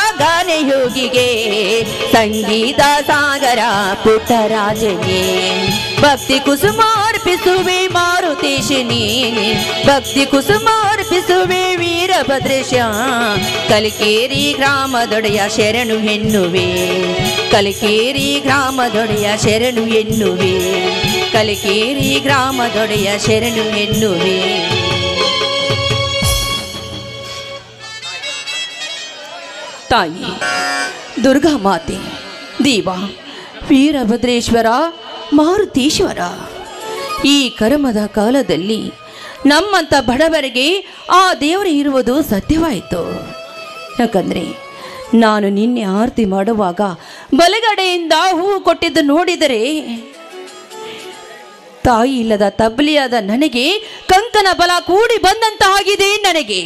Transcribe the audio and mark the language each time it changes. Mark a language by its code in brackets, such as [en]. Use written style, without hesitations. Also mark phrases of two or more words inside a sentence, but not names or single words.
[kn] ಗಾನಯೋಗಿಗೆ ಸಂಗೀತ ಸಾಗರ ಪುಟ್ಟರಾಜನೇ ಭಕ್ತಿ ಕುಸುಮಾರ್ಪಿಸುವೆ ಮಾರುತೇಶ ನೀನೆ ಭಕ್ತಿ ಕುಸುಮಾರ್ಪಿಸುವೆ ವೀರಭದ್ರೇಶ ಕಲಿಕೇರಿ ಗ್ರಾಮದೊಡೆಯ ಶರಣು ಎನ್ನುವೆ ಕಲಿಕೇರಿ ಗ್ರಾಮದೊಡೆಯ ಶರಣು ಎನ್ನುವೆ ಕಲಿಕೇರಿ ಗ್ರಾಮದೊಡೆಯ ಶರಣು ಎನ್ನುವೆ. ತಾಯಿ ದುರ್ಗಾ ಮಾತೆ ದೇವ ವೀರಭದ್ರೇಶ್ವರ ಮಾರುತೀಶ್ವರ ಈ ಕರ್ಮದ ಕಾಲದಲ್ಲಿ ನಮ್ಮಂಥ ಬಡವರಿಗೆ ಆ ದೇವರು ಇರುವುದು ಸತ್ಯವಾಯಿತು. ಯಾಕಂದರೆ ನಾನು ನಿನ್ನೆ ಆರತಿ ಮಾಡುವಾಗ ಬಲಗಡೆಯಿಂದ ಹೂವು ಕೊಟ್ಟಿದ್ದು ನೋಡಿದರೆ ತಾಯಿ ಇಲ್ಲದ ತಬ್ಲಿಯಾದ ನನಗೆ ಕಂಕನ ಬಲ ಕೂಡಿ ಬಂದಂತಾಗಿದೆ ನನಗೆ.